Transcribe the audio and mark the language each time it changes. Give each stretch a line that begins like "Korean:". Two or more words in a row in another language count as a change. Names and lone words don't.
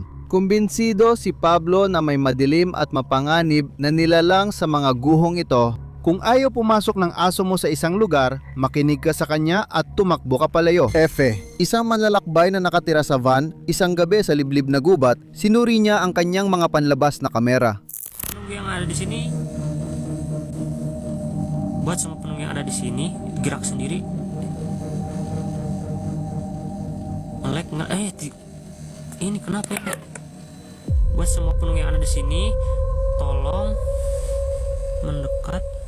Filipino: Kumbinsido si Pablo na may madilim at mapanganib na nilalang sa mga guhong ito. Kung ayaw pumasok ng aso mo sa isang lugar, makinig ka sa kanya at tumakbo ka palayo. Efe, isang manlalakbay na nakatira sa van, isang gabi sa liblib na gubat, sinuri niya ang kanyang mga panlabas na kamera.
Indonesian: Penunggu yang ada di sini, buat semua penunggu yang ada di sini gerak sendiri. Melek nggak? Ini kenapa ya? Buat semua penunggu yang ada di sini, tolong mendekat.